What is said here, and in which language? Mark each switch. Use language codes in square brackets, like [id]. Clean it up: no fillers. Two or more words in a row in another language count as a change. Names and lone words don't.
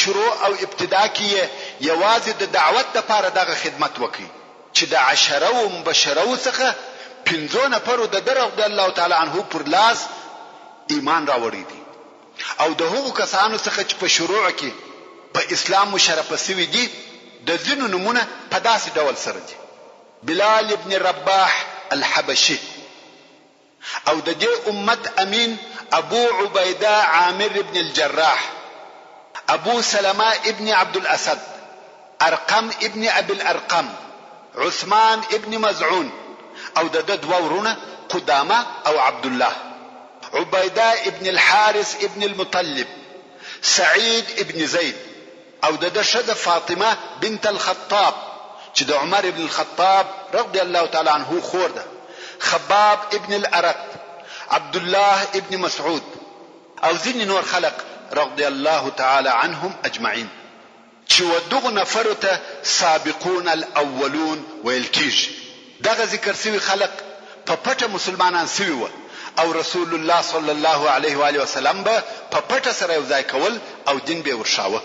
[ps] شروع او ابتدا کې یوازې د دعوت لپاره دغه خدمت وکړي، چې د 10 مبشرو څخه 15 نفرو د [ar] رضی الله تعالی عنه [ps] پر لاس ایمان راوړی دي، او د هغو کسانو څخه چې په شروع کې په اسلام مشرف شوي دي د ځینو نمونه په داسې ډول سره دي: بلال ابن رباح الحبشي، او د دې امت امین ابو عبیده عامر ابن الجراح، ابو سلمہ ابن عبد الاسد، ارقم ابن ابي الارقم، عثمان ابن مزعون، او د دوه ورونه قدامه او عبد الله، عبیده ابن الحارث ابن المطلب، سعید ابن زید، او د شده فاطمه بنت الخطاب چې د عمر ابن الخطاب [ar] رضی الله تعالی عنه [ps] خور ده، خباب ابن الارت، عبد الله ابن مسعود، او ځینې نور خلق [ar] رضی الله تعالی عنهم اجمعین، [ps] چې ودغه نفر ته [ar] سابقون الاولون [ps] ویل کیږي. دغه ذکر سوي خلق په پټه مسلمانان سوي و، او رسول الله [ar] صلی الله علیه و آله وسلم [ps] به په پټه سره یو ځای کول او دین به ورشاوه.